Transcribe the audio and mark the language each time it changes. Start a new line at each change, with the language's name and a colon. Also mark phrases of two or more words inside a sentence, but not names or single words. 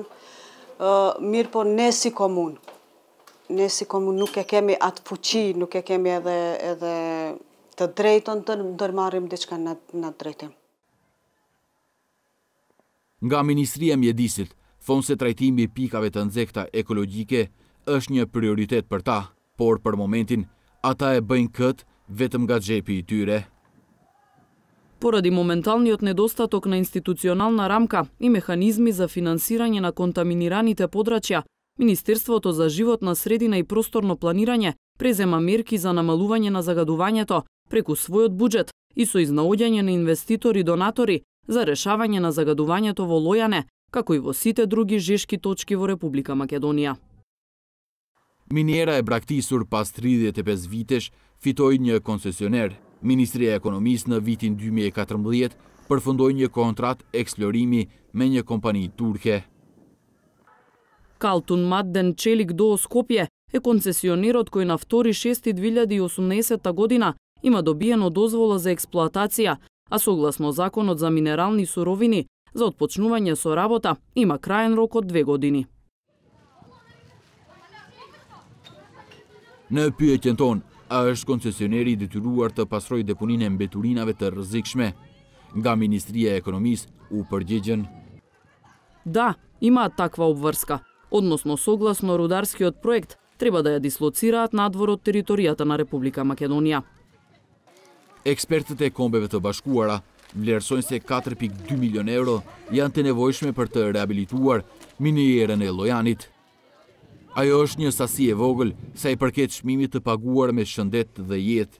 Albanian: Mirë po ne si komunë nuk e kemi atë fuqi, nuk e kemi edhe të drejtën të ndërmarrim diçka në drejtim. Nga Ministria e Mjedisit thonë se trajtimi i pikave të nxehta ekologjike është një prioritet për ta, por për momentin ata e bëjnë këtë vetëm nga xhepi i tyre.
Macedonian: Pоради моменталниот недостаток на институционална рамка и механизми за финансирање на контаминираните подрачја, Министерството за животна средина и просторно планирање презема мерки за намалување на загадувањето преку својот буџет и со изнаоѓање на инвеститори и донатори за решавање на загадувањето во Лојане, како и во сите други жешки точки во Република Македонија.
Albanian: Miniera e braktisur pas 35 vitesh fitoi një koncesioner. Ministria e Ekonomisë në vitin 2014 përfundoi një kontratë eksplorimi me një kompani turke.
Macedonian: Калтун Мадден Челик до Скопје е концесионерот кој на 2.6.2018 година има добиено дозвола за експлоатација, а согласно Законот за минерални суровини, за отпочнување со работа има краен рок од 2 години.
Albanian: Në pyetjen tonë, a është koncesioneri i detyruar të pastrojë deponinë e mbeturinave të rrezikshme? Nga Ministria e Ekonomisë u përgjigjen:
Macedonian: Да, има таква обврска. Односно, согласно рударскиот проект, треба да ја дислоцираат надвор од територијата на Република Македонија.
Albanian: Ekspertët e Kombeve të Bashkuara vlerësojnë se 4.2 milion euro janë të nevojshme për të rehabilituar minierën e Llojanit. Ajo është një sasi e vogël sa i përket çmimit të paguar me shëndet dhe jetë.